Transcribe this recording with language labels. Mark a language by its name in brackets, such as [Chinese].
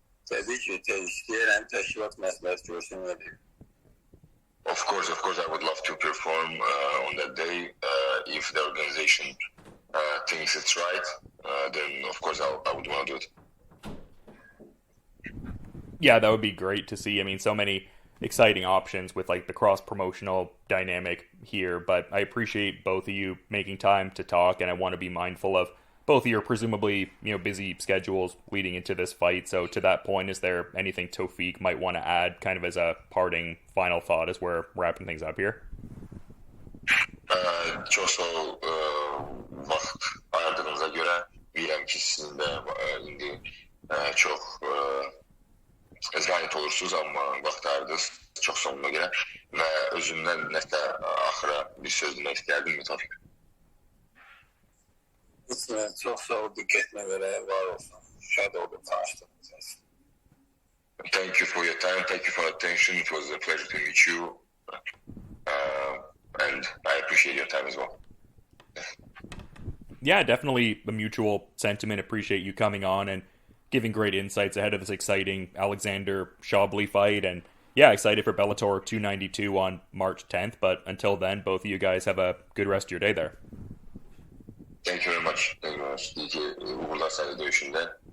[Azerbaijani] Təbii ki, istəyirəm təşkilat məsləhət görsün və deyim. [English] Of course, I would love to perform on that day. If the organization thinks it's right, then of course I would want to do it. Yeah, that would be great to see. I mean, so many exciting options with like the cross-promotional dynamic here, but I appreciate both of you making time to talk, and I want to be mindful of both of your presumably, busy schedules leading into this fight. So to that point, is there anything Tofiq might want to add kind of as a parting final thought as we're wrapping things up here? [Azerbaijani] Çox sağ ol vaxt ayırdığınıza görə. Bilirəm ki, sizin də indi çox zahid olursunuz, amma vaxt ayırdınız çox sonuna görə. Və özümdən nəsə axıra bir söz demək istəyərdim mi, Tofiq? Çox sağ ol, diqqətinə görə var olsun. Şad oldum tanışdığınız. [English] Thank you for your time. Thank you for your attention. It was a pleasure to meet you. And I appreciate your time as well. Yeah, definitely a mutual sentiment. Appreciate you coming on and giving great insights ahead of this exciting Alexander Shabliy fight. And yeah, excited for Bellator 292 on March 10th. But until then, both of you guys have a good rest of your day there. Thank you very much. Thank you very much. [Turkish] İyi ki uğurlar sana dövüşünde.